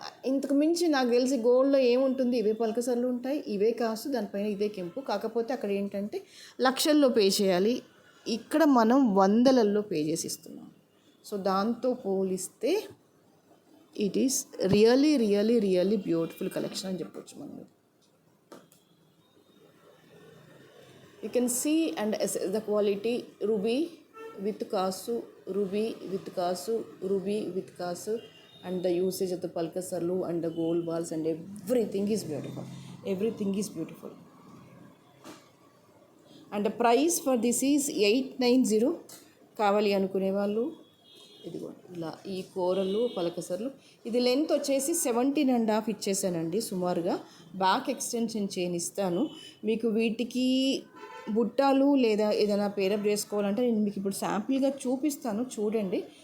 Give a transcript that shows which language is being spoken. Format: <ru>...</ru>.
<te>ఇంతకు మించి నాకు తెలిసి గోల్డ్లో ఏముంటుంది, ఇవే పలకసర్లు ఉంటాయి, ఇవే కాసు, దానిపైన ఇదే కెంపు. కాకపోతే అక్కడ ఏంటంటే లక్షల్లో పే చేయాలి, ఇక్కడ మనం వందలల్లో పే చేసి ఇస్తున్నాం. సో దాంతో పోలిస్తే</te> <en>it is really really really beautiful collection</en> <te>అని చెప్పొచ్చు మనం.</te> <en>You can see and assess the quality. Ruby with kasu, ruby with kasu, ruby with kasu, and the usage of the palkasarlu and the gold balls and everything is beautiful. Everything is beautiful. And the price for this is 890.</en> <te>కావాలి అనుకునే వాళ్ళు ఇదిగో ఇలా ఈ కూరలు పలకసర్లు. ఇది length వచ్చేసి 17.5 ఇచ్చేసానండి సుమారుగా. బ్యాక్ ఎక్స్టెన్షన్ చైన్ ఇస్తాను మీకు. వీటికి బుట్టాలు లేదా ఏదైనా పేరప్ చేసుకోవాలంటే నేను మీకు ఇప్పుడు శాంపుల్గా చూపిస్తాను, చూడండి.</te>